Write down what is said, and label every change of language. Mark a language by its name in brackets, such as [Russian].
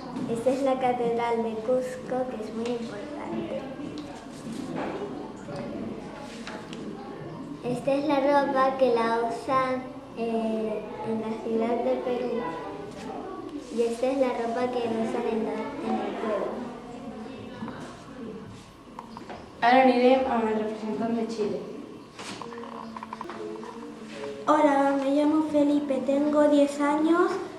[Spanish] Esta es la catedral de Cusco, que es muy importante. Esta es la ropa que la usan en la ciudad de Perú. Y esta es la ropa que usan en el pueblo. [Catalan] Ara anirem amb el representant de Chile. [Spanish] Hola, me llamo Felipe, tengo 10 años.